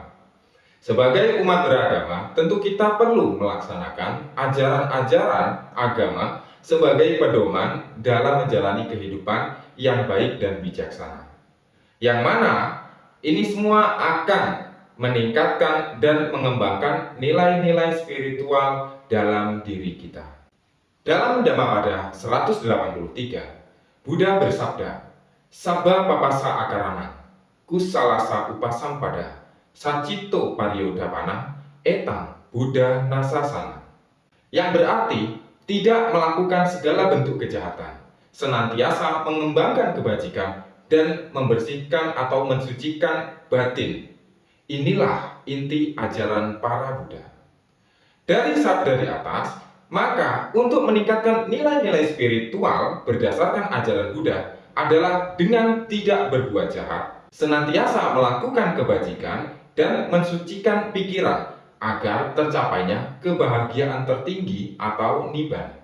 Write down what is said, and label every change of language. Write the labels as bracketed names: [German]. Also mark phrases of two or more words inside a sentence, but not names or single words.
[Indonesian] Sebagai umat beragama, tentu kita perlu melaksanakan ajaran-ajaran agama sebagai pedoman dalam menjalani kehidupan yang baik dan bijaksana. Yang mana ini semua akan meningkatkan dan mengembangkan nilai-nilai spiritual dalam diri kita. Dalam Dhammapada 183, Buddha bersabda, [Pali] Sabba papasa akaranan, kusalasa upasampada, sacito pariyodapana, etang Buddha nasasana. [Indonesian] Yang berarti, tidak melakukan segala bentuk kejahatan, senantiasa mengembangkan kebajikan, dan membersihkan atau mensucikan batin. Inilah inti ajaran para Buddha. Dari sabda di atas, maka untuk meningkatkan nilai-nilai spiritual berdasarkan ajaran Buddha adalah dengan tidak berbuat jahat, senantiasa melakukan kebajikan, dan mensucikan pikiran agar tercapainya kebahagiaan tertinggi atau nibbana.